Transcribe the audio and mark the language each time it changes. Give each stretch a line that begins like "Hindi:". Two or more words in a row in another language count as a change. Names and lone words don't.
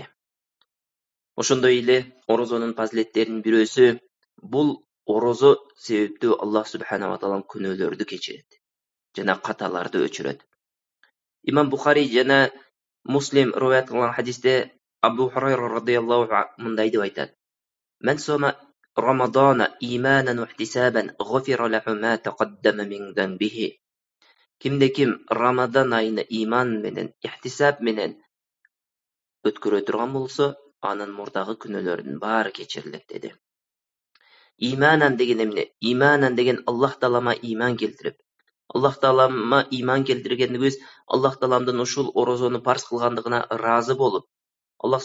Kyrgyz: Ошондой эле орозонун фазилеттеринин бирөөсү, бул орозо себептүү Аллах субханала таалам күнөөлөрдү кечирет жана каталарды өчүрөт. Имам Бухари жана Муслим риваят кылган хадисте Абу Хурайра
Arabic: رضي الله عنه
Kyrgyz: мындай деп айтат:
Arabic: "من صام رمضان إيمانا واحتسابا غفر له ما تقدم من ذنبه."
Kyrgyz: Кимде-ким Рамадан айына иман менен, ихтисаб менен өткөрө турган болсо, анын мурдагы күнөөлөрүнүн баары кечирилет деди. Иманан деген эмне? Иманан деген Аллах таалама иман келтирип, Аллах таалама иман келтиргенибиз Аллах тааламдын ушул орозону парз кылгандыгына ыраазы болуп, Аллах